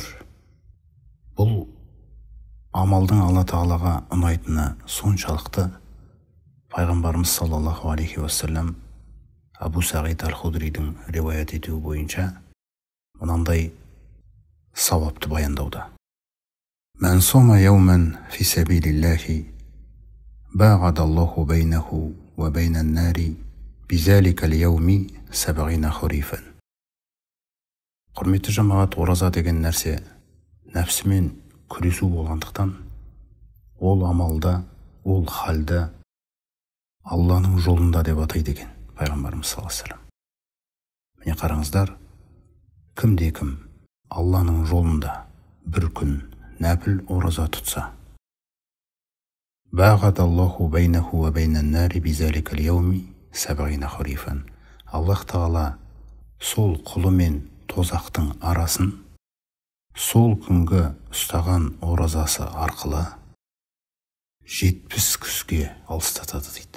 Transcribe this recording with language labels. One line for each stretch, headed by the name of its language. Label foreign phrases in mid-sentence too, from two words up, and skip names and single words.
Kazakh: Бұл амалдың Алла Тағалаға ұнайтыны соншалықты, пайғамбарымыз
Arabic: صلى الله عليه وسلم
Kazakh: Абу Сағид Аль-Худридің риуаят етуі бойынша мынандай сауапты баяндауда.
Arabic: من صام يوما في سبيل الله باعد الله بينه وبين النار بذلك اليوم سبعين خريفا.
Kazakh: Құрметті жамағат, ораза деген нәрсе нәпсімен күресу болғандықтан, ол амалда, ол халда Алланың жолында деп атайды екен пайғамбарымыз
Arabic: صلى الله عليه وسلم.
Kazakh: Міне қараңыздар, кімде-кім Алланың жолында бір күн нәпіл ораза тұтса,
Arabic: باعد الله بينه وبين النار بذلك اليوم سبعين خريفا.
Kazakh: Аллах Тағала сол құлы мен тозақтың арасын сол күнгі ұстаған оразасы арқылы 70 күзге алыстатады дейді.